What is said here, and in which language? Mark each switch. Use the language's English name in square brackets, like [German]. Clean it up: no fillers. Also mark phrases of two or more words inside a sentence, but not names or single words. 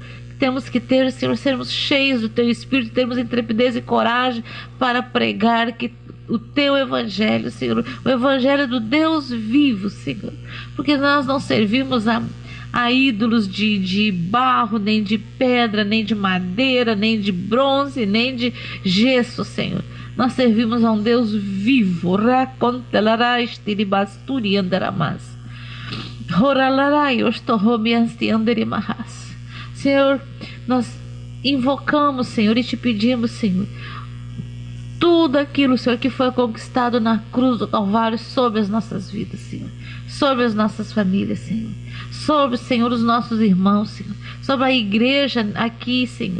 [Portuguese] Temos que ter, Senhor, sermos cheios do Teu Espírito, termos intrepidez e coragem para pregar o Teu Evangelho, Senhor, o Evangelho do Deus vivo, Senhor, porque nós não servimos a ídolos de barro, nem de pedra, nem de madeira, nem de bronze, nem de gesso, Senhor. Nós servimos a um Deus vivo. Racontelarás tiribasturi andaramas. Horalarai ostorromiasti anderimarras. Senhor, nós invocamos, Senhor, e te pedimos, Senhor, tudo aquilo, Senhor, que foi conquistado na cruz do Calvário sobre as nossas vidas, Senhor, sobre as nossas famílias, Senhor, sobre, Senhor, os nossos irmãos, Senhor, sobre a igreja aqui, Senhor.